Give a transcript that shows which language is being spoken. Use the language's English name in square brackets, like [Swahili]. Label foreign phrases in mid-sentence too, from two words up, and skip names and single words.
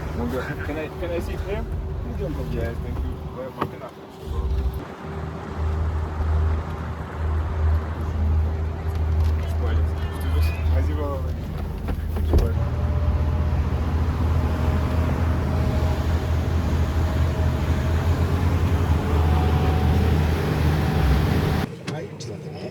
[English] Can I sit here? Yes, thank you. [French] Vas-y, va. [Japanese] はい、ちょっと待ってね。